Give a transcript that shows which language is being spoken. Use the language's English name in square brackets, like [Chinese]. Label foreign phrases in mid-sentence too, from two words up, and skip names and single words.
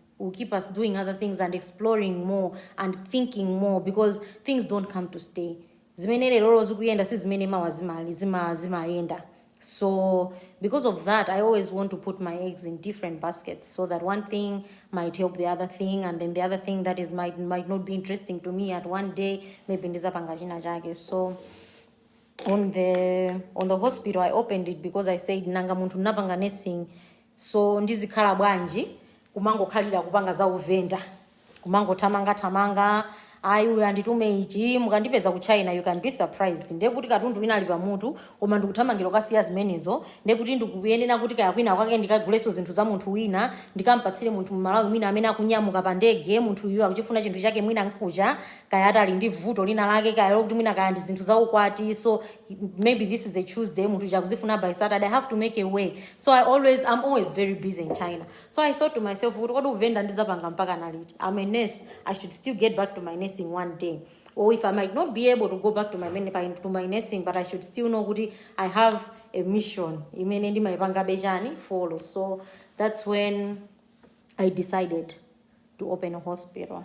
[English] Will keep us doing other things and exploring more and thinking more, because things don't come to stay. So because of that, I always want to put my eggs in different baskets, so that one thing might help the other thing, and then the other thing that is might not be interesting to me at one day, maybe [Nyanja] ndizapanga china chake. [English] So on the hospital, I opened it because I said [Nyanja] nanga muntu napanga nursing, so ndizikhala bwanji kumango khalira kupanga za uvenda, kumango tamanga ayi anditume ichi mukandipeza ku China, [English] you can be surprised. [Nyanja] Ndekuti katundu wina ali pamutu koma ndikuthamangira kasiya zimenezo, ndekuti ndikuyenera kuti kaya kwina kwake ndikaguleso zinthu za munthu wina ndikampatsire munthu Malawi mwina amene akunyamuka pa ndege, munthu uyu akuchifuna chinthu chake mwina nkuja kaya atali ndi vuto lina lake kaya kuti mwina kaya ndi zinthu za ukwati. [English] So maybe this is a Tuesday, [Nyanja] munthu chakuzifuna [English] by Saturday, I have to make a way. So I'm always very busy in China. So I thought to myself, [Nyanja] kuti kodi uvenda ndizapanga mpaka naliti? [English] I'm a nurse, I should still get back to my nursing one day. Or if I might not be able to go back to my nursing, but I should still know that I have a mission. Follow. So that's when I decided to open a hospital.